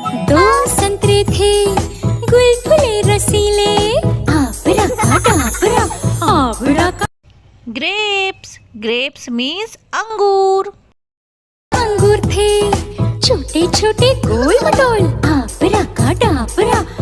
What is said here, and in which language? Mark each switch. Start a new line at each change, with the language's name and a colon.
Hindi: दो संतरे थे गुलगुले रसीले आबरा का
English: Grapes. Grapes means अंगूर.
Hindi: अंगूर थे छोटे छोटे गोल मटोल आबरा का डाबरा